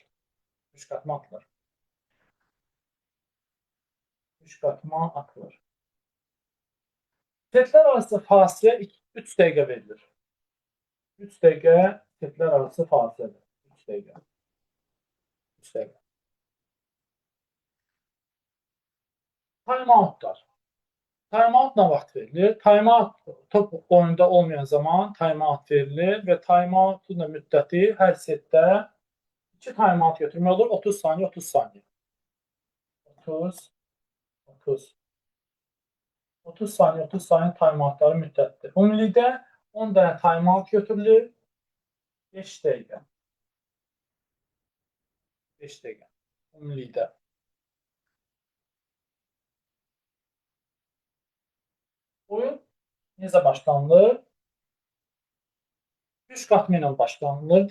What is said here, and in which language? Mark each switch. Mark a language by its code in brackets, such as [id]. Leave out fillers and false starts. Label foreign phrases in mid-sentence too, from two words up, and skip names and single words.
[az] Püşqatma atılır. Püşqatma atılır. Setlər arası fasilə 3 dəqiqə verilir. 3 dəqiqə setlər arası fasilədir. 3 dəqiqə. 3 dəqiqə. Time-outlar. Time-out nə vaxt verilir? Time-out top oyunda olmayan zaman time-out verilir və time-outun müddəti hər setdə 2 time-out götürmək olur. 30 saniyə, 30 saniyə. 30, 30. 30 saniyə, 30 saniyə time-outları müddətdir. Ümumilikdə 10 dənə time-out götürülür. 5 dəqiqə. 5 dəqiqə. Ümumilikdə. Oyun necə başlanılır? Püşqatma ilə başlanılır.